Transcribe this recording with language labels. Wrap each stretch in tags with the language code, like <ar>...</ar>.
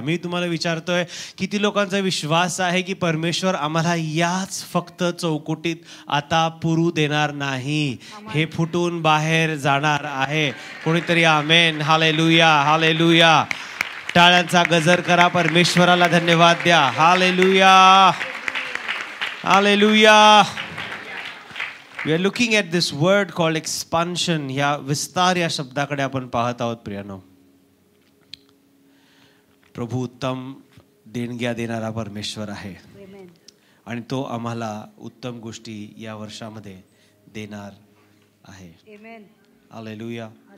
<mr>मी तुम्हाला विचारतोय, किती लोकांचा विश्वास आहे की परमेश्वर आम्हाला याच फक्त चौकटीत आता पुरू देणार नाही, हे फुटून बाहेर जाणार आहे. कोणीतरी आमेन. Hallelujah, hallelujah. टाळ्यांचा गजर करा, परमेश्वराला धन्यवाद द्या. Hallelujah, hallelujah.</mr> <en>We are looking at this word called expansion.</en> <mr>या विस्तार या शब्दाकडे आपण पाहत आहोत. प्रियानो, प्रभू उत्तम देणग्या देणारा परमेश्वर आहे आणि तो आम्हाला उत्तम गोष्टी या वर्षामध्ये देणार आहे. हालेलुया.</mr>